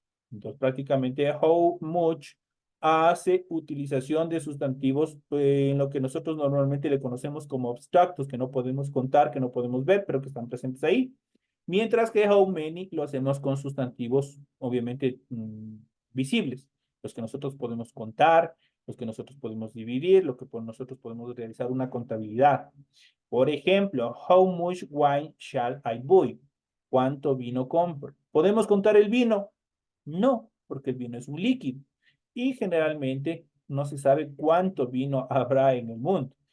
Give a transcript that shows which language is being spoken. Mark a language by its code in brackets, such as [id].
[es] Entonces, prácticamente [en] how much [es] hace utilización de sustantivos en lo que nosotros normalmente le conocemos como abstractos, que no podemos contar, que no podemos ver, pero que están presentes ahí. Mientras que [en] how many [es] lo hacemos con sustantivos, obviamente, visibles, los que nosotros podemos contar, los que nosotros podemos dividir, lo que nosotros podemos realizar una contabilidad. Por ejemplo, [en] how much wine shall I buy? [es] ¿Cuánto vino compro? ¿Podemos contar el vino? No, porque el vino es un líquido y generalmente no se sabe cuánto vino habrá en el mundo.